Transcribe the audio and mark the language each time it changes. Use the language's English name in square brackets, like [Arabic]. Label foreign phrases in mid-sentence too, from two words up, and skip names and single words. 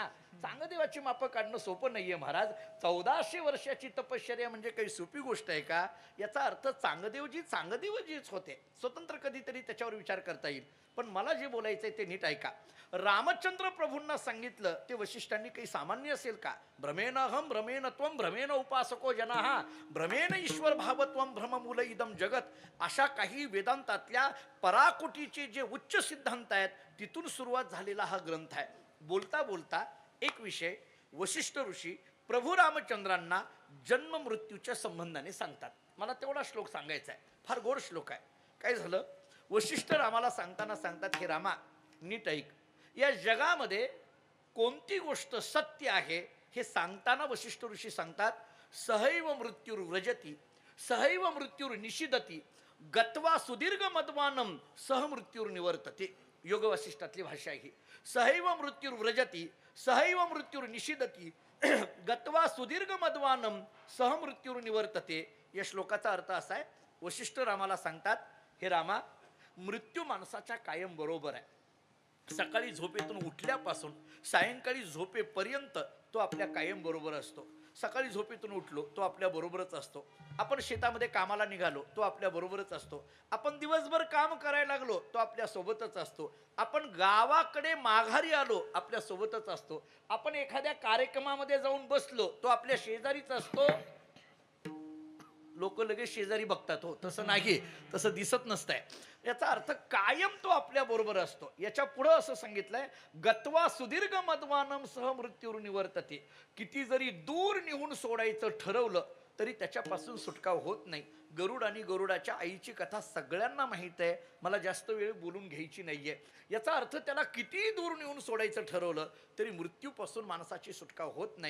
[Marathi] चांगदेवाची मापं काढणं सोपं नाहीये महाराज. 1400 वर्षाची तपश्चर्या म्हणजे काही सोपी गोष्ट आहे का? याचा अर्थ चांगदेवजीच होते. स्वतंत्र कधीतरी त्याच्यावर विचार करता येईल. पण मला जे बोलायचंय ते नीट ऐका. रामचंद्र प्रभूंना सांगितलं ते वशिष्ठांनी काही सामान्य असेल का? [Sanskrit] भ्रमेण अहम भ्रमेण त्वम भ्रमेण उपासको जनाः भ्रमेण ईश्वर भावत्वम भ्रममूल इदम जगत. [Marathi] अशा काही वेदांतातल्या पराकोटीचे जे उच्च सिद्धांत आहेत तिथून सुरुवात झालेला हा ग्रंथ आहे. बोलता बोलता एक विषय वशिष्ठ ऋषी प्रभू रामचंद्रांना जन्म मृत्यूच्या संबंधाने सांगतात. मला तेवढा श्लोक सांगायचा आहे, फार गोड श्लोक आहे. काय झालं? वशिष्ठ रामाला सांगतात, हे रामा नीट ऐक, या जगामध्ये कोणती गोष्ट सत्य आहे हे सांगताना वशिष्ठ ऋषी सांगतात, [Sanskrit] सहैव मृत्युर व्रजती सहैव मृत्युर निषिदती गत्वा सुदीर्घ मद्वानम सह मृत्युर निवर्तते. [Marathi] योग वशिष्ठातली भाषा आहे. [Sanskrit] सहैव मृत्युर व्रजती सहैव मृत्युर निषिदती गत्वा सुदीर्घ मद्वानम सह मृत्युर निवर्तते. [Marathi] या श्लोकाचा अर्थ असा आहे, वशिष्ठ रामाला सांगतात, हे रामा, मृत्यू माणसाच्या कायम बरोबर आहे. सकाळी झोपेतून उठल्यापासून सायंकाळी झोपेपर्यंत तो आपल्या कायम बरोबर असतो. सकाळी झोपेतून उठलो तो आपल्या बरोबरच असतो. आपण शेतामध्ये कामाला निघालो तो आपल्या बरोबरच असतो. आपण दिवसभर काम करायला लागलो तो आपल्या सोबतच असतो. आपण गावाकडे माघारी आलो आपल्या सोबतच असतो. आपण एखाद्या कार्यक्रमामध्ये जाऊन बसलो तो आपल्या शेजारीच असतो. लोक लगेच शेजारी बघतात. हो तसं नाही, तसं दिसत नसतंय. याचा अर्थ कायम तो आपल्या बरोबर असतो. याच्या पुढं असं सांगितलंय, [Sanskrit] गत्वा सुदीर्घ मद्वानम सह मृत्यूर निवर्तते. [Marathi] किती जरी दूर निहून सोडायचं ठरवलं तरी त्याच्यापासून सुटका होत नाही. गरुड आणि गरुडाच्या आईची कथा सगळ्यांना माहित आहे, मला जास्त वेळ बोलून घ्यायची नाहीये. याचा अर्थ त्याला किती दूर नेऊन सोडायचं ठरवलं तरी मृत्यूपासून माणसाची सुटका होत नाही.